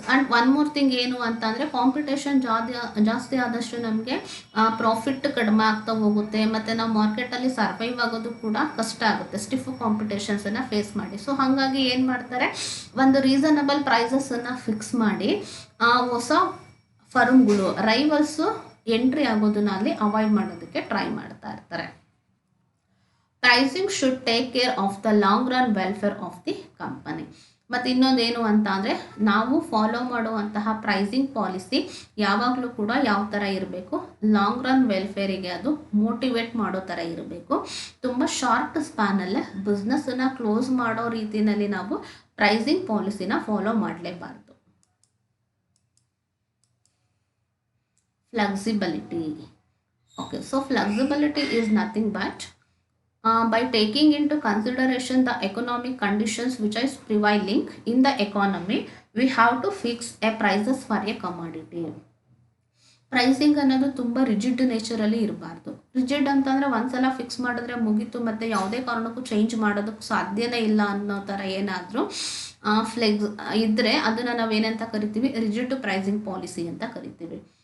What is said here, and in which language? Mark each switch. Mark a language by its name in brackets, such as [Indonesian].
[English] and one more thing [Kannada] ಏನು ಅಂತ ಅಂದರೆ ಕಾಂಪಿಟೇಷನ್ ಜಾಸ್ತಿ ಆದಷ್ಟು ನಮಗೆ ಪ್ರಾಫಿಟ್ ಕಡಿಮೆ ಆಗ್ತಾ ಹೋಗುತ್ತೆ ಮತ್ತು ನಾವು ಮಾರ್ಕೆಟಲ್ಲಿ ಸರ್ವೈವ್ ಆಗೋದು ಕೂಡ ಕಷ್ಟ ಆಗುತ್ತೆ ಸ್ಟಿಫ್ ಕಾಂಪಿಟೇಷನ್ಸನ್ನು ಫೇಸ್ ಮಾಡಿ. ಸೊ ಹಾಗಾಗಿ ಏನು ಮಾಡ್ತಾರೆ, ಒಂದು ರೀಸನಬಲ್ ಪ್ರೈಸಸನ್ನು ಫಿಕ್ಸ್ ಮಾಡಿ ಹೊಸ ಫರ್ಮ್ಗಳು, ರೈವಲ್ಸು ಎಂಟ್ರಿ ಆಗೋದನ್ನ ಅಲ್ಲಿ ಅವಾಯ್ಡ್ ಮಾಡೋದಕ್ಕೆ ಟ್ರೈ ಮಾಡ್ತಾ ಇರ್ತಾರೆ. [English] Pricing should take care of the long run welfare of the company. [Kannada] ಮತ್ತು ಇನ್ನೊಂದೇನು ಅಂತ ಅಂದರೆ ನಾವು ಫಾಲೋ ಮಾಡುವಂತಹ ಪ್ರೈಸಿಂಗ್ ಪಾಲಿಸಿ ಯಾವಾಗಲೂ ಕೂಡ ಯಾವ ಥರ ಇರಬೇಕು, ಲಾಂಗ್ ರನ್ ವೆಲ್ಫೇರಿಗೆ ಅದು ಮೋಟಿವೇಟ್ ಮಾಡೋ ಥರ ಇರಬೇಕು. ತುಂಬ ಶಾರ್ಟ್ ಸ್ಪ್ಯಾನಲ್ಲೇ ಬಿಸ್ನೆಸ್ಸನ್ನು ಕ್ಲೋಸ್ ಮಾಡೋ ರೀತಿಯಲ್ಲಿ ನಾವು pricing ಪಾಲಿಸಿನ follow ಮಾಡಲೇಬಾರ್ದು. [English] Flexibility. Okay, so flexibility is nothing but by taking into consideration the economic conditions which is prevailing in the economy, we have to fix a prices for a commodity. [Kannada] Pricing ಅನ್ನೋದು ತುಂಬ rigid ನೇಚರಲ್ಲಿ ಇರಬಾರ್ದು. Rigid ಅಂತಂದರೆ ಒಂದ್ಸಲ fix ಮಾಡಿದ್ರೆ ಮುಗೀತು, ಮತ್ತು ಯಾವುದೇ ಕಾರಣಕ್ಕೂ ಚೇಂಜ್ ಮಾಡೋದಕ್ಕೆ ಸಾಧ್ಯನೇ ಇಲ್ಲ ಅನ್ನೋ ಥರ ಏನಾದರೂ ಫ್ಲೆಕ್ಸ್ ಇದ್ದರೆ ಅದನ್ನು ನಾವೇನಂತ ಕರಿತೀವಿ, ರಿಜಿಡ್ ಪ್ರೈಸಿಂಗ್ ಪಾಲಿಸಿ ಅಂತ ಕರಿತೀವಿ.